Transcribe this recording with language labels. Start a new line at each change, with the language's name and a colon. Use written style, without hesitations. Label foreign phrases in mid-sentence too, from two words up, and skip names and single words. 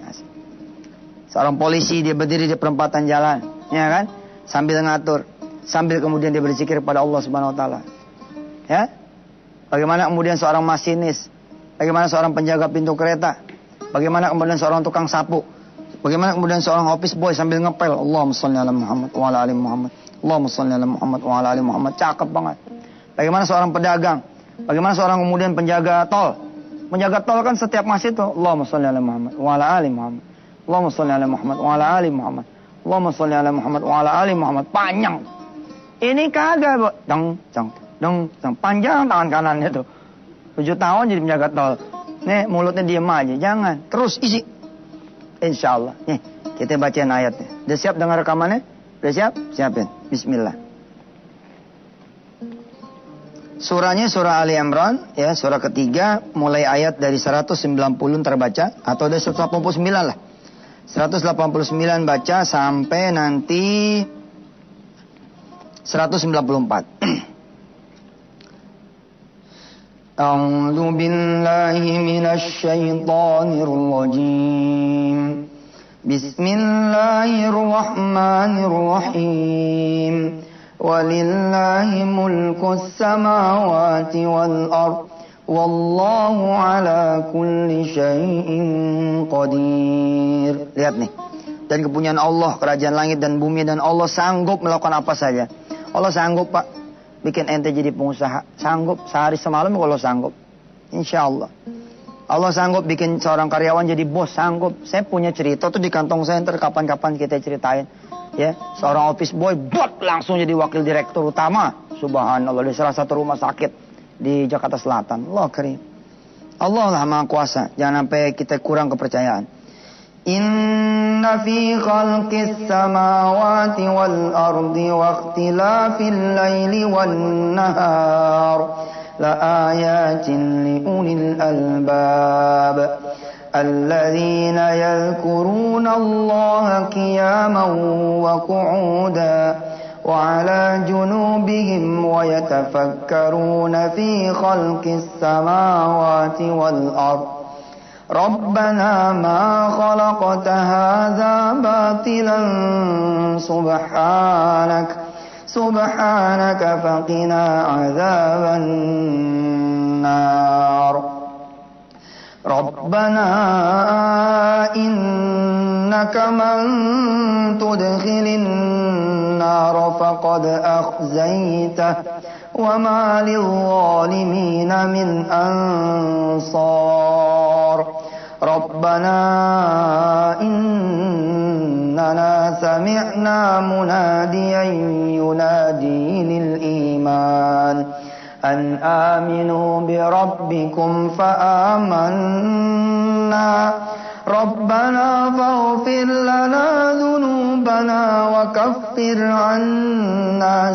Indonesian: Seorang polisi dia berdiri di perempatan jalan, ya kan? Sambil ngatur, sambil kemudian dia berzikir pada Allah
Arabic: سبحانه وتعالى.
Indonesian: Ya? Bagaimana kemudian seorang masinis, bagaimana seorang penjaga pintu kereta, bagaimana kemudian seorang tukang sapu, bagaimana kemudian seorang
English: office boy
Indonesian: sambil ngepel,
Arabic: اللهم صل على محمد وعلى آل محمد، اللهم صل على محمد وعلى آل محمد.
Indonesian: Cakep banget. Bagaimana seorang pedagang, bagaimana seorang kemudian penjaga tol. Penjaga tol kan setiap masjid tuh,
Arabic: اللهم صل على محمد وعلى آل محمد، اللهم صل على محمد وعلى آل محمد، اللهم صل على محمد وعلى آل محمد.
Indonesian: Panjang. Ini kagak, dong, panjang tangan kanannya tuh. 7 tahun jadi penjaga tol. Nih, mulutnya diem aja. Jangan. Terus isi.
Arabic: إن شاء الله.
Indonesian: Nih, kita bacain ayatnya. Udah siap dengar rekamannya? Udah siap? Siapin. Bismillah. Surahnya surah Ali Imran. Ya, surah ketiga. Mulai ayat dari 190 terbaca. Atau dari 189 lah. 189 baca sampai nanti 194.
Arabic: أعوذ بالله من الشيطان الرجيم. بسم الله الرحمن الرحيم. ولله ملك السماوات والأرض. والله على كل شيء قدير.
Indonesian: Lihat nih. Dan kepunyaan Allah, kerajaan langit dan bumi, dan Allah sanggup melakukan apa saja. Allah sanggup, Pak, bikin ente jadi pengusaha. Sanggup, sehari semalam kalau sanggup.
Arabic: إن شاء الله.
Indonesian: Allah sanggup bikin seorang karyawan jadi bos, sanggup. Saya punya cerita tuh di kantong saya, ntar kapan-kapan kita ceritain. Ya, seorang
English: office boy,
Indonesian: langsung jadi wakil direktur utama. Subhanallah, di salah satu rumah sakit di Jakarta Selatan.
Arabic: الله كريم.
Indonesian: Allah lah Maha Kuasa. Jangan sampai kita kurang kepercayaan.
Arabic: إن في خلق السماوات والأرض واختلاف الليل وال نهار لآيات لأولي الألباب الذين يذكرون الله قياما وقعودا وعلى جنوبهم ويتفكرون في خلق السماوات والأرض ربنا ما خلقت هذا باطلا سبحانك فقنا عذاب النار. ربنا إنك من تدخل النار فقد أخزيته وما للظالمين من أنصار. ربنا إننا سمعنا مناديا ينادي للإيمان أن آمنوا بربكم فآمنا ربنا فاغفر لنا ذنوبنا وكفر عنا